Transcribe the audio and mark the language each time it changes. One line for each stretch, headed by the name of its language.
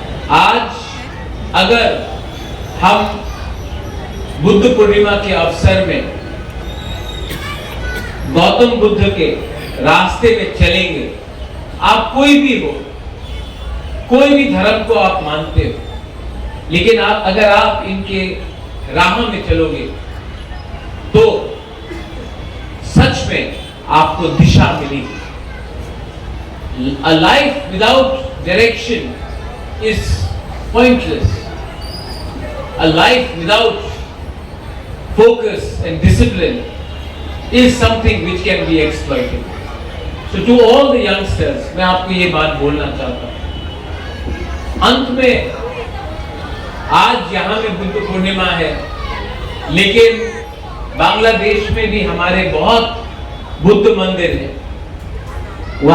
Hindi: आज अगर हम बुद्ध पूर्णिमा के अवसर में गौतम बुद्ध के रास्ते में चलेंगे, आप कोई भी हो, कोई भी धर्म को आप मानते हो, लेकिन अगर आप इनके राह में चलोगे तो सच में आपको दिशा मिलेगी।
English: A life without direction is pointless. A life without focus and discipline is something which can be exploited. So to all the youngsters,
Hindi: मैं आपको ये बात बोलना चाहता हूँ। अंत में आज यहाँ में बुद्ध पूर्णिमा है, लेकिन बांग्लादेश में भी हमारे बहुत बुद्ध मंदिर हैं।